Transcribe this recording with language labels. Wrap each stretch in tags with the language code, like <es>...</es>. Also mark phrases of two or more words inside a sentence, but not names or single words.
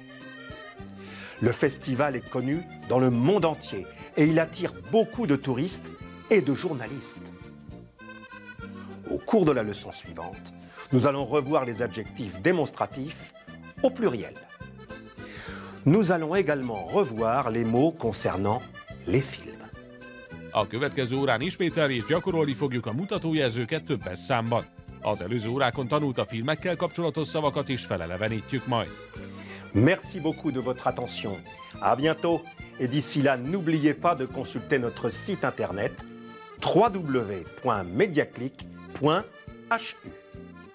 <fr>Le festival est connu dans le monde entier et il attire beaucoup de touristes et de journalistes. Au cours de la leçon suivante, nous allons revoir les adjectifs démonstratifs au pluriel. Nous allons également revoir les mots concernant les films.</fr> <hu>A következő órán ismételni és gyakorolni fogjuk a mutatójelzőket többes számban. Az előző órákon tanult a filmekkel kapcsolatos szavakat is felelevenítjük majd.</hu> <fr>Merci beaucoup de votre attention. À bientôt et d'ici là, n'oubliez pas de consulter notre site internet www.mediaclick.hu.</fr>